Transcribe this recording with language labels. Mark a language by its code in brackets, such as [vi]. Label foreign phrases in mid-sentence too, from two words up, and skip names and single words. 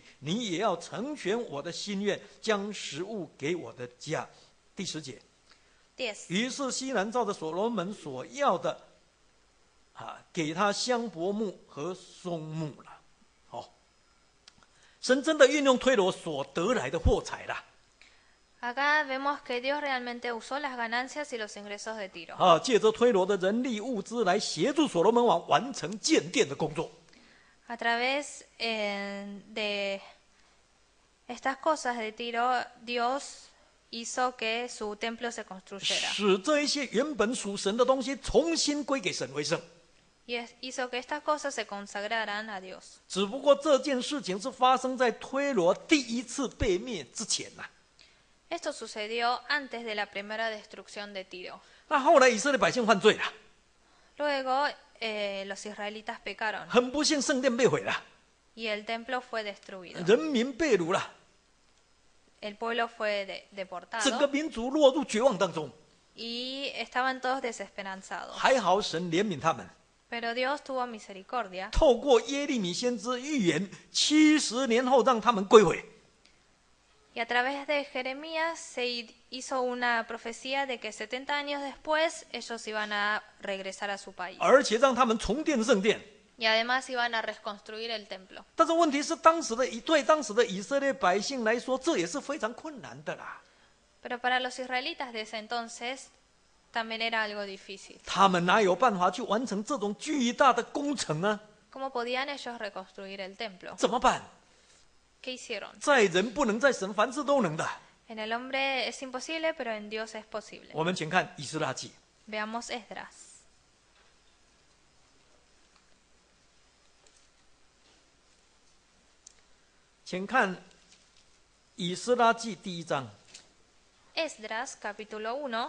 [zh] 你也要成全我的心愿，将食物给我的家。第10节， 10. 于是西兰照着所罗门所要的，给他香柏木和松木了。神真的运用推罗所得来的货财了。 [es] Acá vemos que Dios realmente usó las ganancias y los ingresos de Tiro. [zh] 借着推罗的人力物资来协助所罗门王完成建殿的工作。 [es] A través de estas cosas de Tiro, Dios hizo que su templo se construyera. [zh] 使这一些原本属神的东西重新归给神为圣。 [es] Y hizo que estas cosas se consagraran a Dios. [zh] 只不过这件事情是发生在推罗第一次被灭之前呐。 [es] Esto sucedió antes de la primera destrucción de Tiro. [zh] 那后来以色列百姓犯罪了， [es] Luego los israelitas pecaron [zh] 很不幸，圣殿被毁了， [es] y el templo fue destruido. [zh] 人民被掳了， [es] El pueblo fue [zh] 整个 [es] deportado [zh] 民族落入绝望当中。 [es] y estaban todos desesperanzados. [zh] 还好神怜悯他们， [es] Pero Dios tuvo misericordia [zh] 透过耶利米先知预言，70年后让他们归回。 [es] y a través de Jeremías se hizo una profecía de que 70 años después ellos iban a regresar a su país [zh] 而且让他们重建圣殿。 [es] y además iban a reconstruir el templo. [zh] 但是问题是，对当时的以色列百姓来说，这也是非常困难的啦。 [es] Pero para los israelitas de ese entonces también era algo difícil. [zh] 他们哪有办法去完成这种巨大的工程呢？ [es] ¿Cómo podían ellos reconstruir el templo? [zh] 怎么办？ [es] ¿Qué hicieron? [zh] 在人不能，在神凡事都能的。 [es] En el hombre es imposible, pero en Dios es posible. [zh] 我们请看以斯拉记， [es] Veamos Esdras. [zh] 请看以斯拉记第1章， [es] Esdras, capítulo 1,